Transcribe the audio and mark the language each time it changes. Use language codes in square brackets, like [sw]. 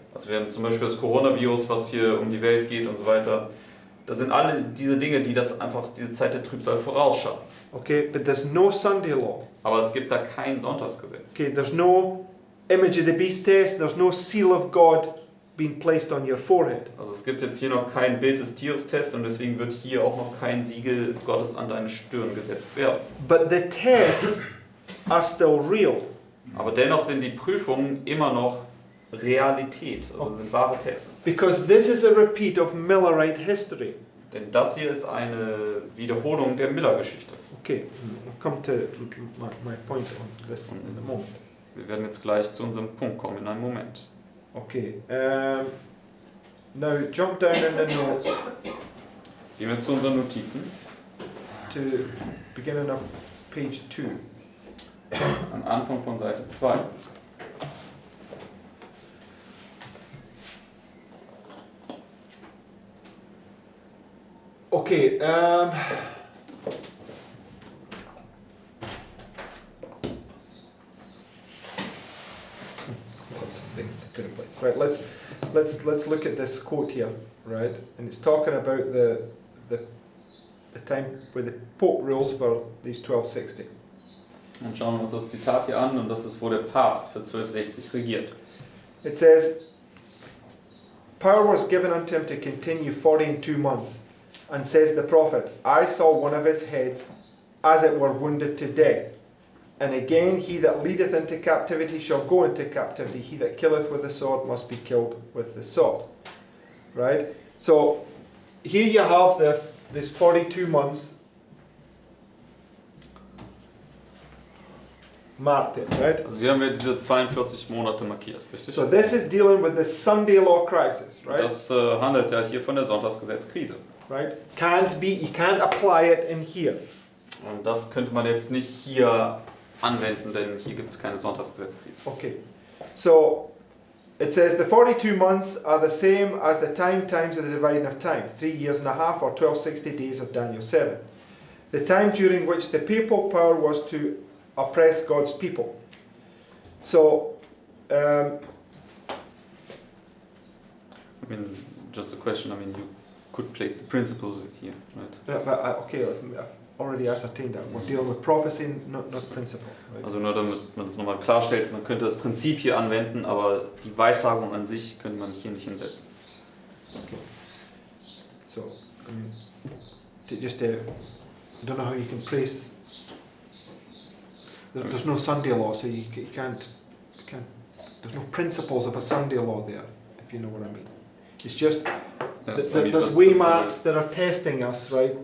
[de] Also wir haben zum Beispiel das Coronavirus, was hier um die Welt geht und so weiter. Das sind alle diese Dinge, die das einfach diese Zeit der Trübsal vorausschauen. [en] Okay, but there's no Sunday law. [de] Aber es gibt da kein Sonntagsgesetz. [en] Okay, there's no image of the beast test, there's no seal of God being placed on your forehead. [de] Also es gibt jetzt hier noch kein Bild des Tieres-Test und deswegen wird hier auch noch kein Siegel Gottes an deine Stirn gesetzt werden. [en] But the tests are still real. [de] Aber dennoch sind die Prüfungen immer noch Realität, also sind wahre Tests. [en] Because this is a repeat of Millerite history. [de] Denn das hier ist eine Wiederholung der Miller-Geschichte. [en] Okay, I'll come to my point on this in a moment. [de] Wir werden jetzt gleich zu unserem Punkt kommen in einem Moment. [en] Okay, now jump down in the notes [de] Gehen wir zu unseren Notizen. [en] to beginning of page 2. [de] Am Anfang von Seite 2. [en] Okay, lots of things to put in place. Right, let's look at this quote here, right? And it's talking about the time where the Pope rules for these 1260. [de] Und schauen wir uns das Zitat hier an und das ist, wo der Papst für 1260 regiert. [en] It says, "Power was given unto him to continue 42 months, and says the prophet, I saw one of his heads as it were wounded to death. And again, he that leadeth into captivity shall go into captivity. He that killeth with the sword must be killed with the sword." Right? So, here you have this 42 months marked it, right? [de] Also hier haben wir diese 42 Monate markiert, richtig? [en] So this is dealing with the Sunday law crisis, right? [de] Das handelt ja hier von der Sonntagsgesetzkrise. [en] Right? You can't apply it in here. [de] Und das könnte man jetzt nicht hier anwenden, denn hier gibt es keine Sonntagsgesetzkrise. [en] Okay. So it says the 42 months are the same as the times of the dividing of time, 3 years and a half or 1260 days of Daniel 7. The time during which the papal power was to oppress God's people. So I mean, just a question, I mean, you could place the principle here, right? okay, I've already ascertained that. We're dealing with prophecy, not principle. Right? [de] Also nur damit man das nochmal klarstellt, man könnte das Prinzip hier anwenden, aber die Weissagung an sich könnte man hier nicht hinsetzen. [en] Okay. So, I don't know how you can place. There's no Sunday law, so you can't. There's no principles of a Sunday law there, if you know what I mean. It's just there's waymarks that are testing us, right?